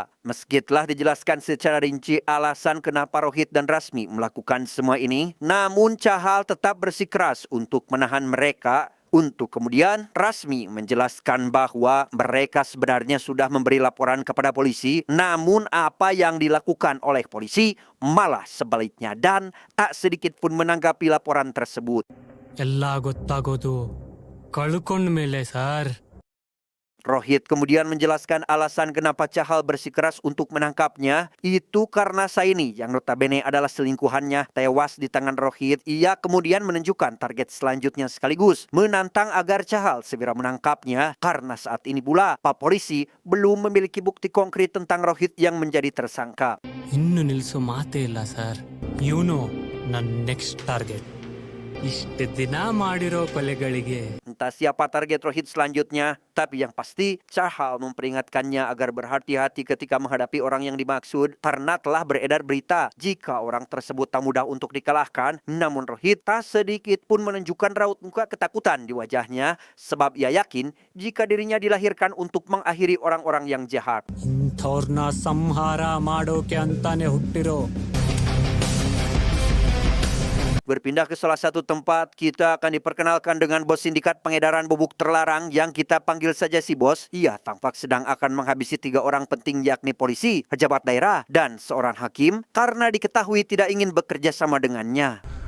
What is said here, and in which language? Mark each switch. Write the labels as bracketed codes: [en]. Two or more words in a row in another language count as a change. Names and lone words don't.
[id] Meski telah dijelaskan secara rinci alasan kenapa Rohit dan Rasmi melakukan semua ini, namun Cahal tetap bersikeras untuk menahan mereka. Untuk kemudian Rasmi menjelaskan bahwa mereka sebenarnya sudah memberi laporan kepada polisi, namun apa yang dilakukan oleh polisi malah sebaliknya dan tak sedikit pun menanggapi laporan tersebut. [kn] ಎಲ್ಲ ಗೊತ್ತಾಗೋದು ಕಳ್ಕೊಂಡ ಮೇಲೆ ಸರ್. [id] Rohit kemudian menjelaskan alasan kenapa Chahal bersikeras untuk menangkapnya itu karena Saini yang notabene adalah selingkuhannya tewas di tangan Rohit. Ia kemudian menunjukkan target selanjutnya sekaligus menantang agar Chahal segera menangkapnya karena saat ini pula Pak Polisi belum memiliki bukti konkret tentang Rohit yang menjadi tersangka. [kn] ಇನ್ನು ನಿಲ್ಸೋ ಮಾತೇ ಇಲ್ಲ ಸರ್. ಇವನು ನನ್ನ [en] next target. [kn] ಇಷ್ಟು ದಿನ ಮಾಡಿರೋ ಕೊಲೆಗಳಿಗೆ [id] Entah siapa target Rohit selanjutnya, tapi yang pasti Chahal memperingatkannya agar berhati-hati ketika menghadapi orang yang dimaksud karena telah beredar berita jika orang tersebut tak mudah untuk dikalahkan. Namun Rohit tak sedikit pun menunjukkan raut muka ketakutan di wajahnya sebab ia yakin jika dirinya dilahirkan untuk mengakhiri orang-orang yang jahat. [kn] ಇಂಥವ್ರನ್ನ ಸಂಹಾರ ಮಾಡೋಕೆ ಅಂತಾನೆ ಹುಟ್ಟಿರೋ. [id] Berpindah ke salah satu tempat, kita akan diperkenalkan dengan bos sindikat pengedaran bubuk terlarang yang kita panggil saja si bos. Ia tampak sedang akan menghabisi 3 orang penting yakni polisi, pejabat daerah, dan seorang hakim karena diketahui tidak ingin bekerja sama dengannya.